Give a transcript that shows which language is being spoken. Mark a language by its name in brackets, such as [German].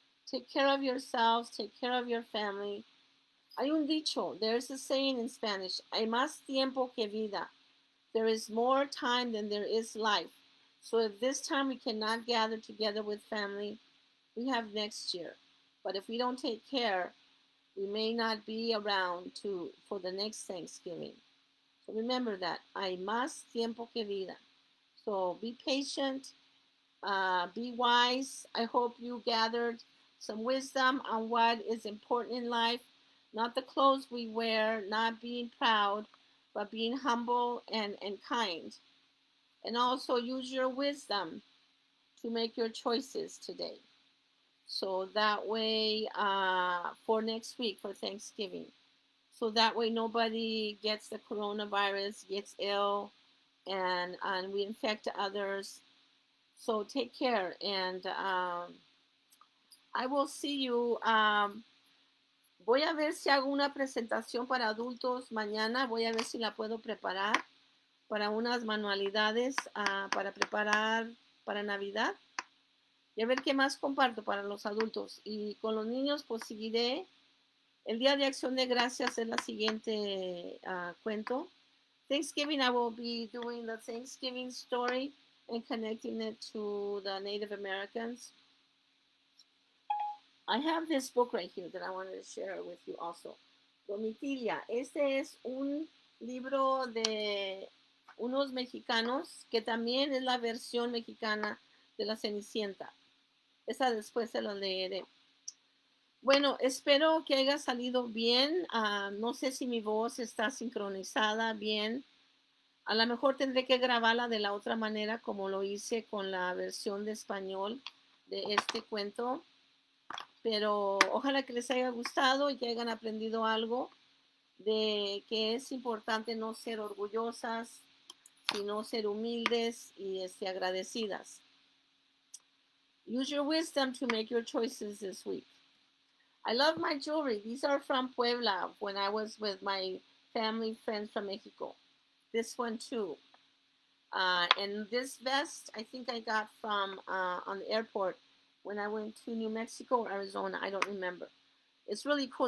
[English] Take care of yourselves. Take care of your family. [Spanish] Hay un dicho, [English] there's a saying in Spanish, [Spanish] hay más tiempo que vida. [English] There is more time than there is life. So if this time we cannot gather together with family, we have next year. But if we don't take care, we may not be around for the next Thanksgiving. So remember that, [Spanish] hay más tiempo que vida. [English] So be patient, be wise. I hope you gathered some wisdom on what is important in life. Not the clothes we wear, not being proud, but being humble and kind. And also use your wisdom to make your choices today. So that way, for next week, for Thanksgiving. so that way nobody gets the coronavirus, gets ill, and we infect others. So take care, and I will see you. [Spanish] Voy a ver si hago una presentación para adultos mañana. Voy a ver si la puedo preparar para unas manualidades para preparar para Navidad. Y a ver qué más comparto para los adultos. Y con los niños, pues seguiré. El Día de Acción de Gracias es la siguiente cuento. [English] Thanksgiving, I will be doing the Thanksgiving story and connecting it to the Native Americans. I have this book right here that I wanted to share with you also. Domitilia. [Spanish] Este es un libro de unos mexicanos que también es la versión mexicana de la Cenicienta. Esa después se la leeré. Bueno, espero que haya salido bien. No sé si mi voz está sincronizada bien. A lo mejor tendré que grabarla de la otra manera como lo hice con la versión de español de este cuento. Pero ojalá que les haya gustado y que hayan aprendido algo de que es importante no ser orgullosas, sino ser humildes y agradecidas. [English] Use your wisdom to make your choices this week. I love my jewelry. These are from Puebla when I was with my family friends from Mexico. This one too. And this vest, I think I got from on the airport when I went to New Mexico or Arizona. I don't remember. It's really cool.